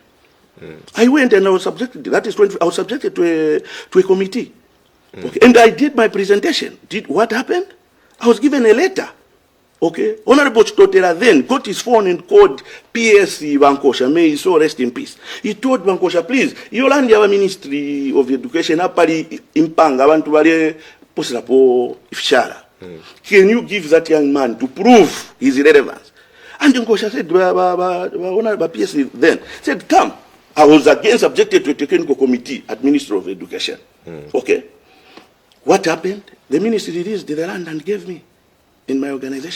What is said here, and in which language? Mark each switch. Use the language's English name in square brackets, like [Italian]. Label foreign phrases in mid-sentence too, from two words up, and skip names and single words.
[English] I went and I was subjected. I was subjected to a committee. Okay, and I did my presentation. What happened? I was given a letter. Okay, Honorable Chitotela then got his phone and called PSC Bankosha. May he so rest in peace. He told Bankosha, please, you land our Ministry of Education [Bemba] apali impanga abantu bali posirapo ifishara. [English] Can you give that young man to prove his relevance? And Bankosha said, Honorable PSC then said, come. I was again subjected to a technical committee at Ministry of Education. Okay, what happened? The ministry released the land and gave me in my organization.